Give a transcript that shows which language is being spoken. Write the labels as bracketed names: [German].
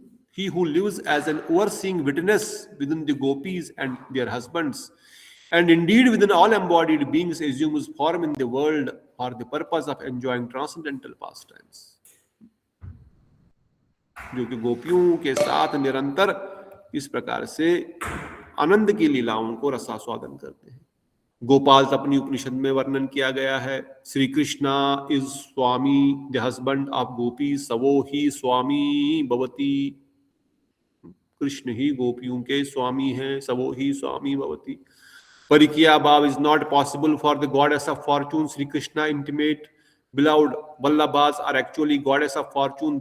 [English] He who lives as an overseeing witness within the gopis and their husbands, and indeed within all embodied beings, assumes form in the world for the purpose of enjoying transcendental pastimes. [Hindi] जो कि गोपियों के साथ निरंतर इस प्रकार से आनंद की लीलाओं को रसास्वादन करते हैं. गोपाल अपनी उपनिषद में वर्णन किया गया है. Shri Krishna [English] is swami, the husband of Gopi, [Sanskrit] सवो ही स्वामी भवती. [Hindi] कृष्ण ही गोपियों के स्वामी हैं, [Sanskrit] सवो ही स्वामी भवती. [English] परिकिया भाव is not possible for the goddess of fortune. Shri Krishna intimate beloved Vallabhas are actually goddess of fortune.